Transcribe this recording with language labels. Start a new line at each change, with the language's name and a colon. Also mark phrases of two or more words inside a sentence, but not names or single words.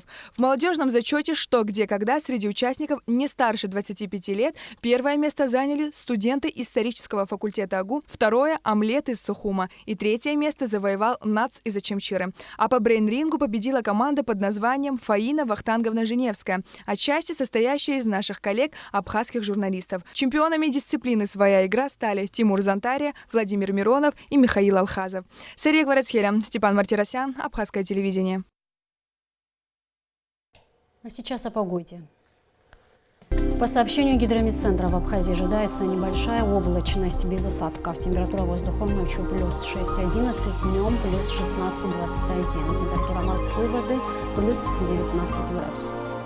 Russian: В молодежном зачете «Что, где, когда» среди участников не старше 25 лет первое место заняли студенты исторического факультета АГУ, второе – омлет из Сухума и третье место завоевал НАЦ из Ачимчира. А по брейн-рингу победила команда под названием «Фаина Вахтанговна-Женевская», отчасти состоящая из наших коллег, абхазских журналистов. Чемпионами дисциплины «Своя игра» стали Тимур Зантария, Владимир Миронов и Михаил Алхазов. Сария Гварацхеля, Степан Мартиросян, Абхазское телевидение. А сейчас о погоде. По сообщению гидромедцентра, в Абхазии ожидается небольшая облачность без осадков. Температура воздуха ночью плюс 6-11, днем плюс 16-21. Температура морской воды плюс 19 градусов.